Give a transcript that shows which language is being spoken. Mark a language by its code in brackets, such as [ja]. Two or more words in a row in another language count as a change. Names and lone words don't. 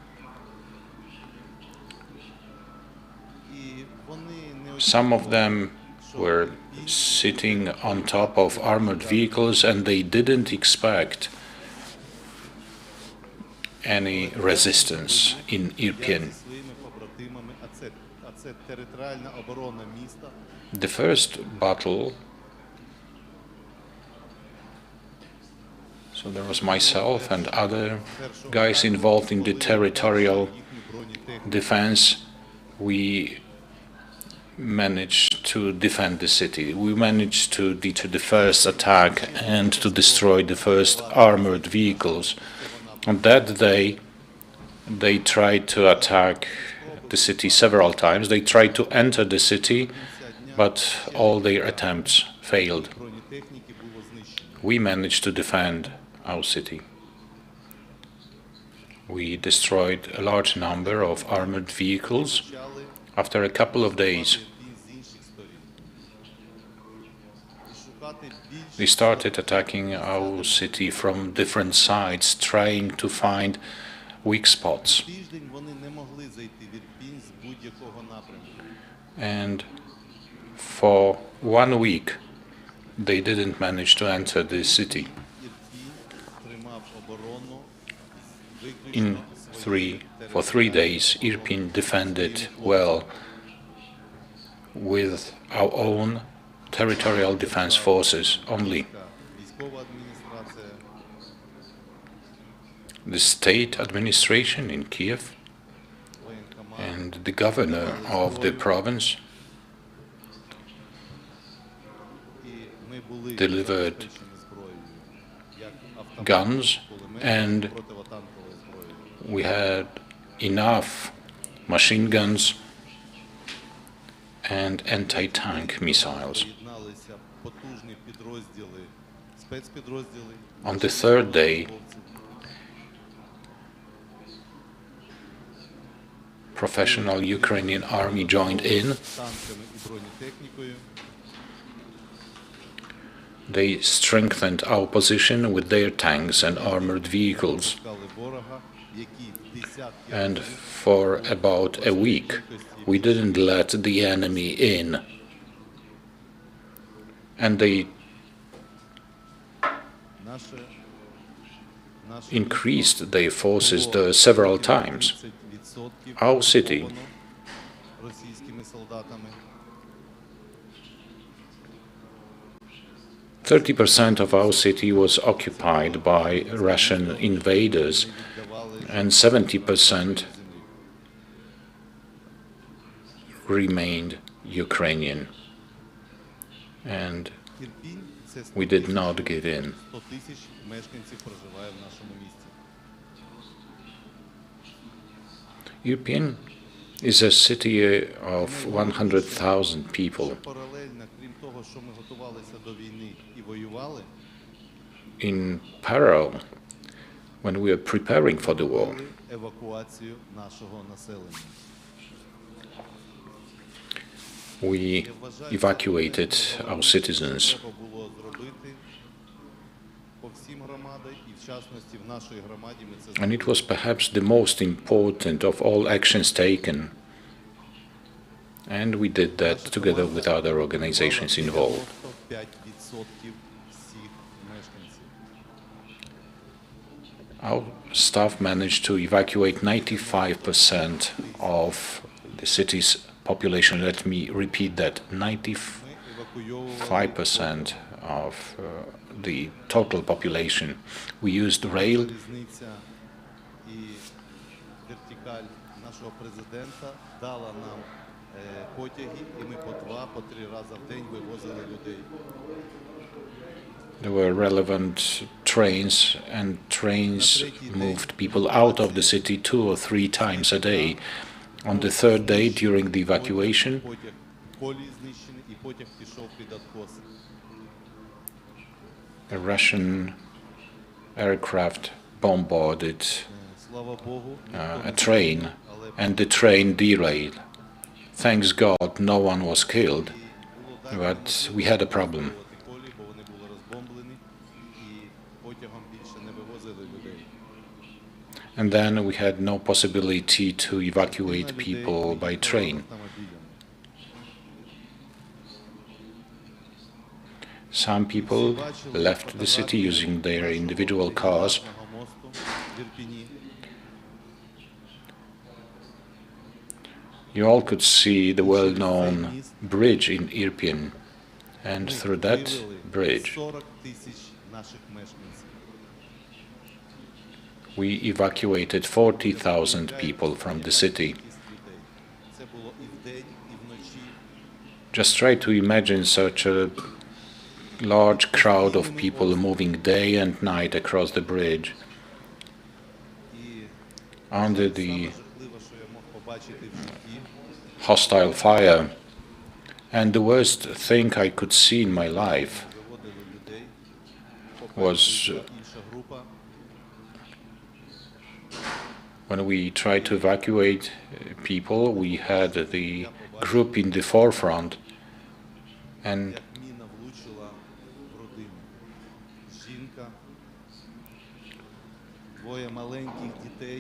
[uk] І вони не [en] Some of them were sitting on top of armored vehicles, and they didn't expect any resistance in Irpin. [uk] зі своїми побратимами, а це територіальна оборона міста. [en] The first battle, so there was myself and other guys involved in the territorial defense. We managed to defend the city. We managed to deter the first attack and to destroy the first armored vehicles. On that day, they tried to attack the city several times. They tried to enter the city, but all their attempts failed. [uk] Бронетехніки було знищено. [en] We managed to defend our city. We destroyed a large number of armored vehicles. [uk] Почали [en] After a couple of days, [uk] Ірпінь з інших сторін. І шукати більш [en] they started attacking our city from different sides, trying to find weak spots. [uk] тиждень вони не могли зайти в Ірпінь з будь-якого напрямку. [en] And for 1 week, they didn't manage to enter the city. [uk] Ірпінь тримав оборону In виключно [en] for 3 days, Irpin defended well with our own territorial defense forces only. [uk] військова адміністрація, [en] The state administration in Kiev [uk] воєнкомат. [en] and the governor of the province [uk] І ми були delivered забезпечені зброєю, як автомати, guns, кулемети, and противотанковою зброєю. [en] we had enough machine guns and anti-tank missiles. [uk] Приєдналися потужні підрозділи, спецпідрозділи. [en] On the third day, professional Ukrainian army joined in. [uk] Танками і бронетехнікою. [en] They strengthened our position with their tanks and armored vehicles. [uk] Шукали ворога які десятки And разів [en] for about a week, кількості we didn't let the enemy in. And they наше increased their forces several times. 30% Our city [uk] окуповано російськими солдатами. [en] 30% of our city was occupied by Russian invaders, and 70% remained Ukrainian. And [uk] Ірпінь – це [en] we did not give in. [uk] 100 тисяч мешканців проживає в нашому місті. [en] Irpin is a city of 100,000 people. [uk] Паралельно, крім того, що ми готувалися до війни і воювали, [en] In parallel, when we were preparing for the war, [uk] робили евакуацію нашого населення. [en] we evacuated our citizens. [uk] Треба було зробити по всім громадам, і в частності в нашій громаді ми це [en] And it зробили. was perhaps the most important of all actions taken. And we did that together with other organizations involved. [uk] 95% всіх мешканців. [en] Our staff managed to evacuate 95% of the city's population. Let me repeat that, 95% [uk] Ми евакуйовували [en] of the total population. We used rail, [uk] залізниця і вертикаль нашого президента дала нам потяги, і ми по 2, по 3 рази в день вивозили людей. [en] there were relevant trains, and trains moved people out of the city 2 or 3 times a day. On the third day, during the evacuation, [uk] Потяг колії знищений, і потяг пішов під откос. [en] a Russian aircraft bombarded [uk] Слава Богу, [en] a train, and the train derailed. Thanks God, no one was killed, but we had a problem. [uk] колії, бо вони були розбомблені, і потягом більше не вивозили людей. [en] And then we had no possibility to evacuate people by train. Some people left the city using their individual cars. You all could see the well-known bridge in Irpin, and through that bridge [uk] 40 тисяч наших мешканців. [en] we evacuated 40,000 people from the city. [uk] Це було і вдень, і вночі. [en] Just try to imagine such a large crowd of people moving day and night across the bridge І under the [uk] саме жахливе, що я мог побачити в житті, [en] hostile fire. And the worst thing I could see in my life [uk] виводили людей. was Інша група [en] when we tried to evacuate people, we had the group in the forefront, and [uk] як міна влучила в родину. Жінка, двоє маленьких дітей,